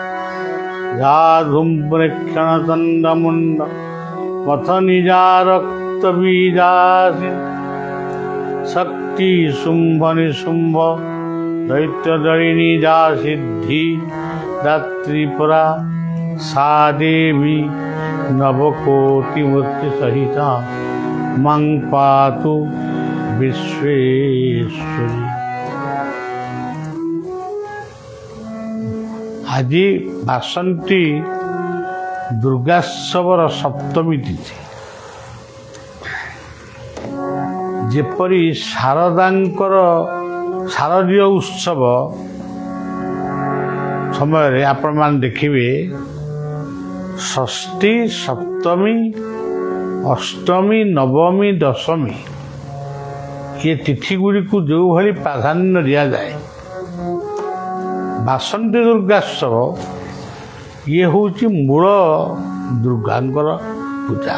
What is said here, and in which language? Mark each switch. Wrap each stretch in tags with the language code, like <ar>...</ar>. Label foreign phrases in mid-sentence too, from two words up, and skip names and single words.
<sa>ধূম্রেক্ষণ চণ্ডমুণ্ড পথ নিজারক্ত বীজাসি শক্তি শুম্ভ নিশুম্ভ দৈত্যদলিনী যা সিদ্ধি দাত্রীপুরা সা দেবী নবকোটিমূর্তি সহিতা মং পাতু বিশ্বেশ্বরী।</sa> <or>আজি ବାସନ୍ତୀ ଦୁର୍ଗାୋତ୍ସବର ସପ୍ତମୀ ତିଥି। ଯେପରି ଶାରଦାଙ୍କର ଶାରଦୀୟ ଉତ୍ସବ ସମୟରେ ଆପଣମାନେ ଦେଖିବେ ଷଷ୍ଠୀ ସପ୍ତମୀ ଅଷ୍ଟମୀ ନବମୀ ଦଶମୀ ଏ ତିଥି ଗୁଡ଼ିକୁ ଯେଉଁଭଳି ପ୍ରାଧାନ୍ୟ ଦିଆଯାଏ, ବାସନ୍ତୀ ଦୁର୍ଗାୋତ୍ସବ ଇଏ ହେଉଛି ମୂଳ ଦୁର୍ଗାଙ୍କର ପୂଜା।</or>